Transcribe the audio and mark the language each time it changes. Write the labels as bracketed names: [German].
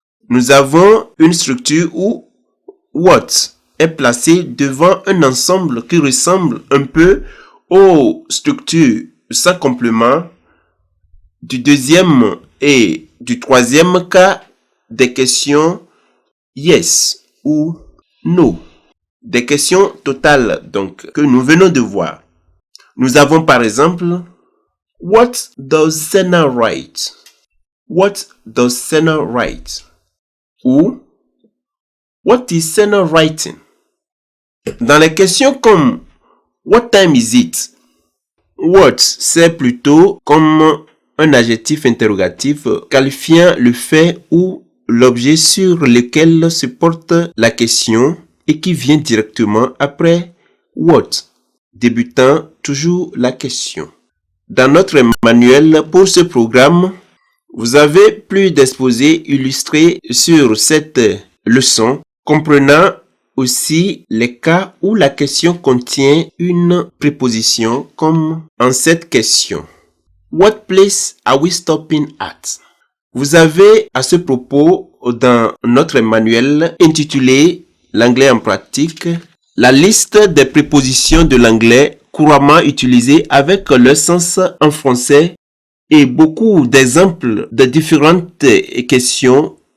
[French] Nous avons une structure où what est placé devant un ensemble qui ressemble un peu aux structures sans complément du deuxième et du troisième cas des questions yes ou no. Des questions totales donc que nous venons de voir. Nous avons par exemple [English] What does Senna write? What does Senna write? Ou What is Senna writing? [French] Dans les questions comme [English] What time is it? [French] What c'est plutôt comme un adjectif interrogatif qualifiant le fait ou l'objet sur lequel se porte la question et qui vient directement après what, débutant toujours la question. Dans notre manuel pour ce programme, vous avez plus d'exposés illustrés sur cette leçon, comprenant aussi les cas où la question contient une préposition comme en cette question. [English] What place are we stopping at? [French] Vous avez à ce propos dans notre manuel intitulé L'anglais en pratique, la liste des prépositions de l'anglais couramment utilisées avec leur sens en français et beaucoup d'exemples de différentes questions